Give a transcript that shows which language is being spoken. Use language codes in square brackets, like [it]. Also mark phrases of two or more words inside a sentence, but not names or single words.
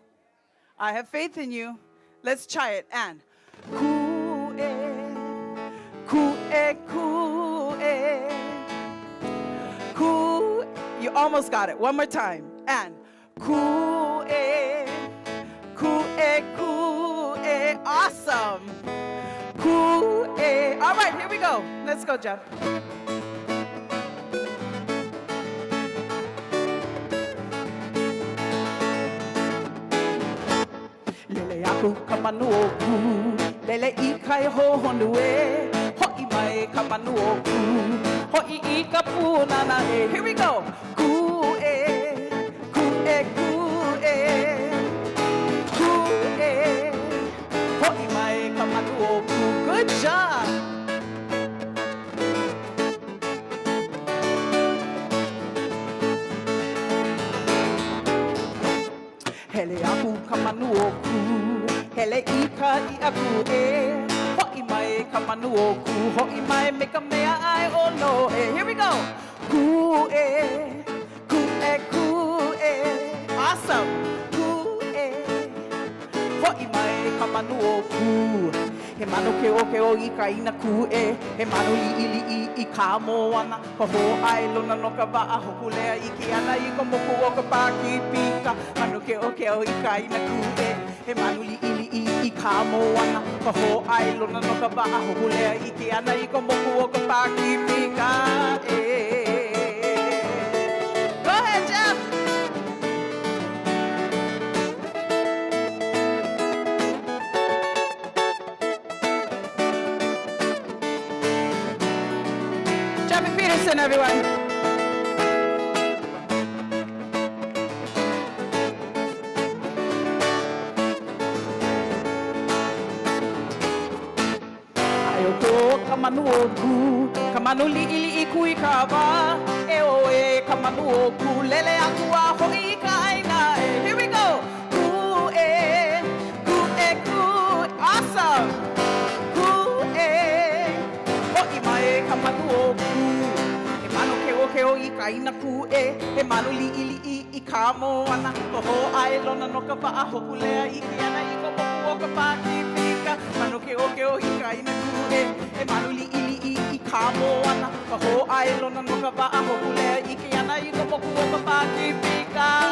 [en] I have faith in you. Let's try it. And [haw] ku'e, ku'e, ku'e, ku'e. [en] You almost got it. One more time. And [haw] ku'e, ku'e, ku'e. [en] Awesome. Ku'e. All right, here we go. Let's go, Jeff. [haw] Lele aku kamanuoku, lele ikai ho honue, ho'i mai kamanuoku, ho'i ika punana e. [en] Here we go. [haw] Ku'e, ku'e, ku'e, ku'e, ho'i mai kamanuoku. [en] Good job. [haw] Hele aku kamanuoku, hele ika I aku e, ho'i mai kamanuoku, ho'i mai me ka mea ai o no e. [en] Here we go. [haw] Ku'e, ku'e, ku'e. [en] Awesome. [haw] Ku'e, ho'i mai kamanuoku. He manu ke o I ka ina ku'e, he manu li'i I ka moana, ka ho ai lona no ka wa'a hoku lea I ki ana I ka moku o ka paki pika. Manu ke o I ka ina ku'e, he manu li'i I ka moana, ka ho ai lona no ka wa'a hoku lea I ki ana I ka moku o ka paki pika. [en] Go ahead, Jeff. Peterson, everyone. [haw] Ayoko kamanuoku, kamanu li'i kui kawa, e o e kamanuoku, lele aku a ho'i ka aina e. [en] Here we go. [haw] Ku'e, ku'e, ku'e. Awesome. Ku'e, ho'i mai kamanuoku. Ke o I ka ina ku'e, he manu li'i I ka moana, ka ho ai lona no ka wa'a hoku lea I ki ana I ka moku o ka paki pika. Manu ke o I ka ina ku'e, he manu li'i I ka moana, ka ho ai lona no ka wa'a hoku lea I ki ana I ka moku o ka paki pika.